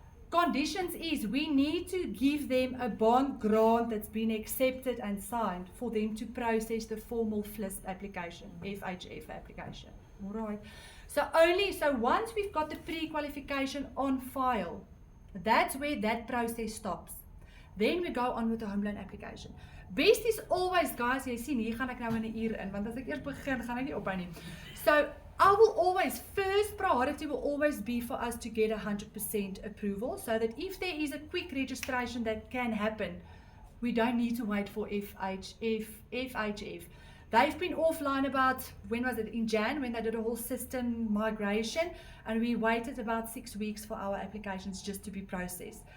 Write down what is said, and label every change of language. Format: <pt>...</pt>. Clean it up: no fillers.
<en>Conditions is we need to give them a bond grant that's been accepted and signed for them to process the formal FLISP application, FHF application. Alright. So once we've got the pre-qualification on file, that's where that process stops. Then we go on with the home loan application. Best is always, guys,</en> <af>jy sien, hier gaan ek nou in 'n uur in, want as ek eers begin, gaan ek nie ophou nie.</af> <en>So, I will always, first priority will always be for us to get 100% approval, so that if there is a quick registration that can happen, we don't need to wait for FHF. They've been offline about, when was it, in Jan, when they did a whole system migration, and we waited about 6 weeks for our applications just to be processed.</en>